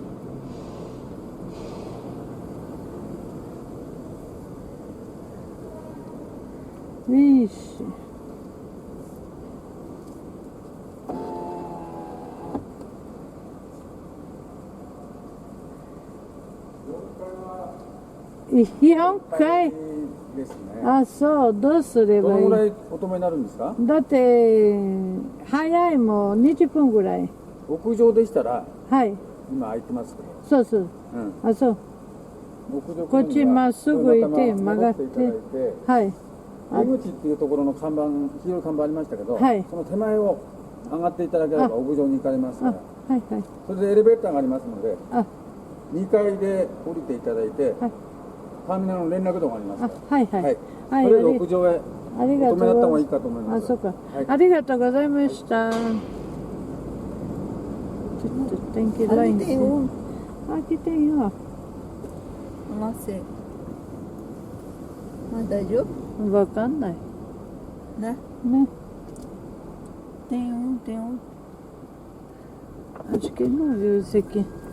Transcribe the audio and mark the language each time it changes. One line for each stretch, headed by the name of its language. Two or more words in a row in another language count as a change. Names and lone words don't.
Portuguese: Vixe. E é um cai.
Japanese: ですね。あ、そう、どうすればいい？どのぐらいお止めになるんですか？だって早いもん20分ぐらい。屋上でしたらはい。今空いてますけど。そうそう。うん。あ、そう。屋上こっちまっすぐ行ってまた曲がって戻いただいて、はい。出口っていうところの看板、黄色い看板ありましたけど、はいその手前を上がっていただければ屋上に行かれますかあ、ら、はいはい。それでエレベーターがありますので、あ、 2階で降りていただいて、はい。ターミナルの連絡道がありますあ、から、はいはい。はい。はい、それで屋上へありがとうお止めになった方がいいかと思いまあ、す。そうか。はい。ありがとうございました。ちょっと天気ライン
Portuguese: Ali tem um. Aqui tem, ó. Não sei. Mas daí Bacana, né? né? Tem um. Acho que ele não viu esse aqui.